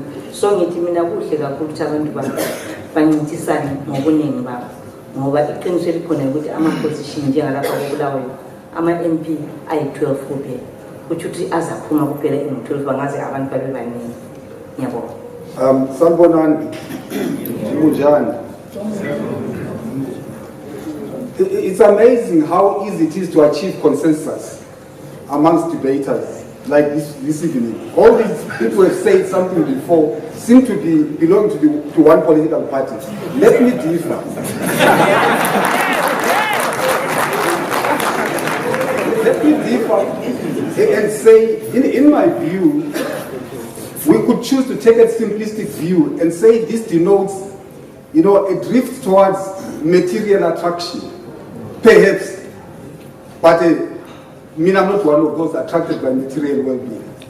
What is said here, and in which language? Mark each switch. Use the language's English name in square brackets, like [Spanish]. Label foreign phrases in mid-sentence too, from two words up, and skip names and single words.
[North Ndebele] So ngithi mina kuhle kakhulu ukuthi abantu bancintisane ngobuningi babo ngoba iqiniso likhona ukuthi ama-position njengalapha koBulawayo ama-MP ayi-12 kuphela, kutho ukuthi azaphuma kuphela engu-12 bangaze abantu babe baningi. Ngiyabonga. Sanibonani. Munjani. [English] It's amazing how easy it is to achieve consensus amongst debaters. like this evening. All these people who have said something before seem to belong to one political party. Let me differ. Let me differ and say, in my view, we could choose to take a simplistic view and say this denotes, a drift towards material attraction, perhaps, but I'm not one of those attracted by material well-being.